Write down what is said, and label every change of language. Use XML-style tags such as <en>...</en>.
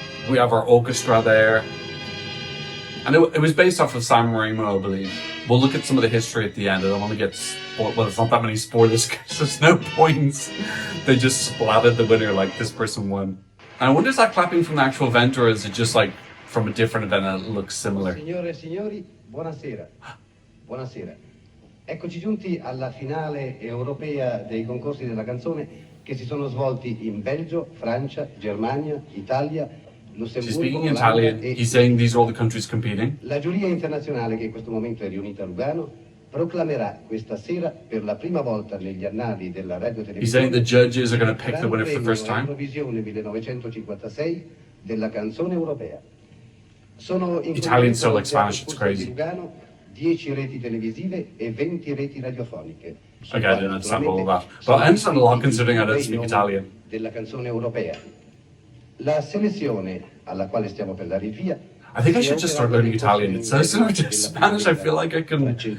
<en>We have our orchestra there. And it was based off of San Marino, I believe. We'll look at some of the history at the end. I don't want to get spoiled. Well, it's not that many spoilers because there's no points. They just splatted the winner like this person won. And I wonder, is that clapping from the actual event, or is it just like from a different event and it looks similar?</en> <it>Signore e signori, buonasera. Buonasera. Eccoci giunti alla finale europea dei concorsi della canzone che si sono svolti in Belgio, Francia, Germania, Italia, Lussemburgo.</it> <en>She's speaking Italian. He's saying these are all the countries competing.</en> <it>La giuria internazionale che in questo momento è riunita a Lugano proclamerà questa sera per la prima volta negli annali della radiotelevisione.</it> <en>He's saying the judges are going to pick the winner for the first time.</en> <it>Eurovisione 1956 della canzone europea. Sono in</it> <en>Italian's so like Spanish, it's crazy.</en> <it>Lugano 10 reti televisive e 20 reti radiofoniche.</it> <en>Okay, I didn't understand all of that. But I understand a lot considering I don't speak Italian.</en> <it>Della canzone europea. La selezione alla quale stiamo per dare il via.</it> <en>I think I should just start learning Italian. It's so similar to Spanish. I feel like I can.</en>